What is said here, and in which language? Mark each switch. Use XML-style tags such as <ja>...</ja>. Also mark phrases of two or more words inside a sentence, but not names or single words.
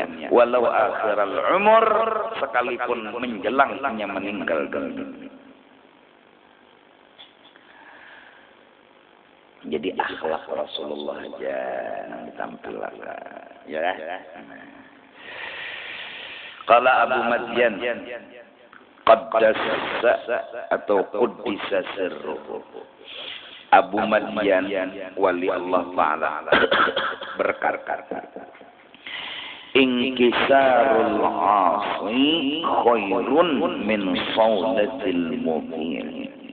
<ar>ولو آخر العمر,</ar> <id>sekalipun menjelang hanya meninggal dunia. Jadi akhlak Rasulullah aja ditampilkan, ya.</id> <ar>قال أبو مدين، قدس atau قدس سره.</ar> <id>Abu Madyan wali Allah Ta'ala berkata,</id> <ar>انكسار العاصي خير من صولة المؤمن.</ar>